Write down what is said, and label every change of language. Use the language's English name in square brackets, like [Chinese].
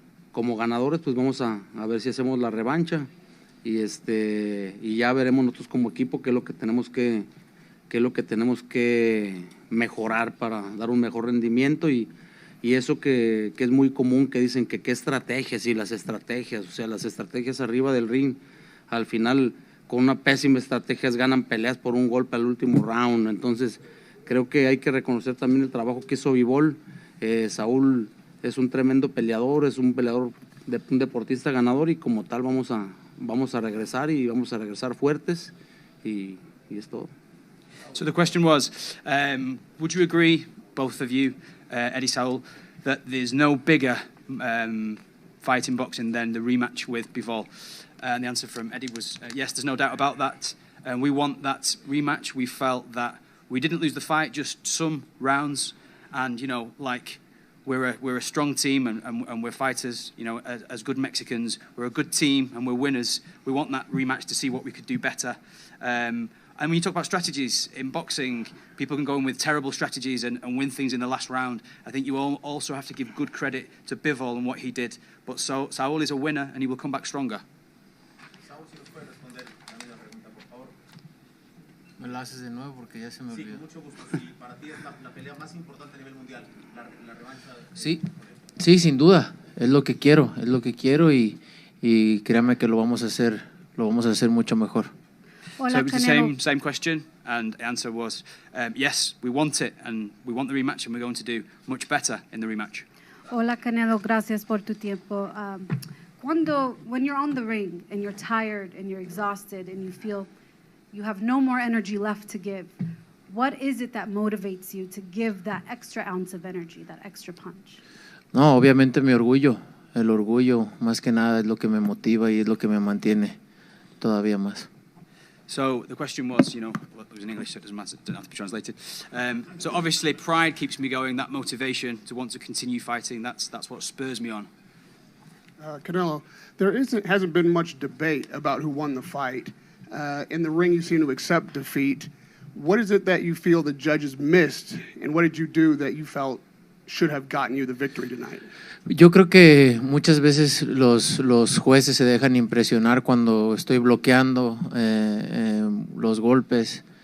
[Spanish] Como ganadores pues vamos a ver si hacemos la revancha y ya veremos nosotros como equipo qué es lo que tenemos que mejorar para dar un mejor rendimiento y eso que es muy común que dicen que qué estrategias y las estrategias, o sea, las estrategias arriba del ring, al final con una pésima estrategia ganan peleas por un golpe al último round. Entonces creo que hay que reconocer también el trabajo que hizo Bivol. Saúl es un tremendo peleador, es un peleador, un deportista ganador y como tal vamos a regresar y vamos a regresar fuertes y es todo. [English] So the question was, would you agree, both of you, Eddie, Saul, that there's no bigger fight in boxing than the rematch with Bivol? And the answer from Eddie was yes, there's no doubt about that. And we want that rematch. We felt that we didn't lose the fight, just some rounds. And, you know, like, we're a strong team and we're fighters, you know, as good Mexicans. We're a good team and we're winners. We want that rematch to see what we could do better. And when you talk about strategies in boxing, people can go in with terrible strategies and win things in the last round. I think you also have to give good credit to Bivol and what he did. But Saul is a winner and he will come back stronger. [Spanish] Saúl, si nos puede responder también la pregunta, por favor. Me la haces de nuevo porque ya se me olvidó. Sí, con mucho gusto. Sí, para ti es la pelea más importante a nivel mundial, la revancha. Sí, sin duda. Es lo que quiero y créame que lo vamos a hacer mucho mejor. [English] Hola, so it was the same question, and the answer was yes, we want it, and we want the rematch, and we're going to do much better in the rematch. [Spanish] Hola, Canelo, gracias por tu tiempo. [English] When you're on the ring and you're tired and you're exhausted and you feel you have no more energy left to give, what is it that motivates you to give that extra ounce of energy, that extra punch? [Spanish] No, obviamente mi orgullo. El orgullo, más que nada, es lo que me motiva y es lo que me mantiene todavía más. [English] So the question was, you know, well, it was in English, so it doesn't matter, it doesn't have to be translated. So obviously pride keeps me going, that motivation to want to continue fighting, that's what spurs me on. Canelo, there hasn't been much debate about who won the fight. In the ring, you seem to accept defeat. What is it that you feel the judges missed, and what did you do that you felt should have gotten you the victory tonight? [Spanish] Yo creo que muchas veces los jueces se dejan impresionar cuando estoy bloqueando los golpes.